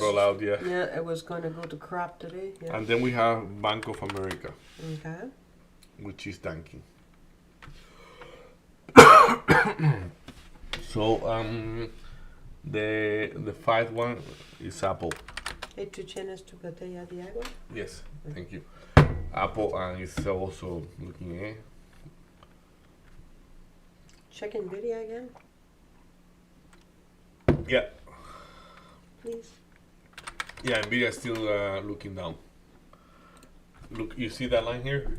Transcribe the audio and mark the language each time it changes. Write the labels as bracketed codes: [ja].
[en] call out, yeah. Yeah, it was going to go to crap today. Yeah. And then we have Bank of America, Okay. which is tanking. So the fifth one is Apple. [es] ¿Y tú tienes tu botella de agua? [en] Yes, thank you. Apple and it's also looking Check Nvidia again, yeah, please. yeah. Nvidia is still looking down. Look, you see that line here?